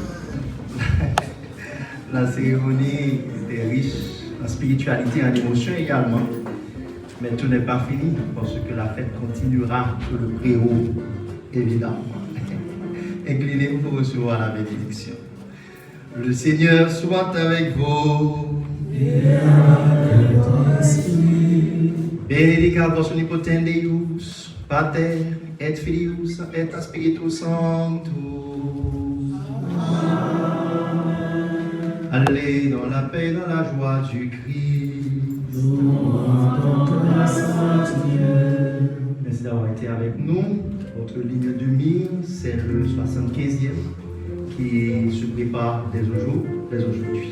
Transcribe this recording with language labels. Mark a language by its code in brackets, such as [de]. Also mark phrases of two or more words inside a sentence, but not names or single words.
[fr] La cérémonie était riche en spiritualité et en émotion également. Mais tout n'est pas fini parce que la fête continuera sur le préau, évidemment. Inclinez-vous pour recevoir la bénédiction. Le Seigneur soit avec vous. [la] Benedicat vos omnipotens Deus, Pater et Filius et Spiritus Sanctus. [fr] Allez dans la paix et dans la joie du Christ. Merci d'avoir été avec nous. Votre ligne de mire, c'est le 75e qui se prépare dès aujourd'hui.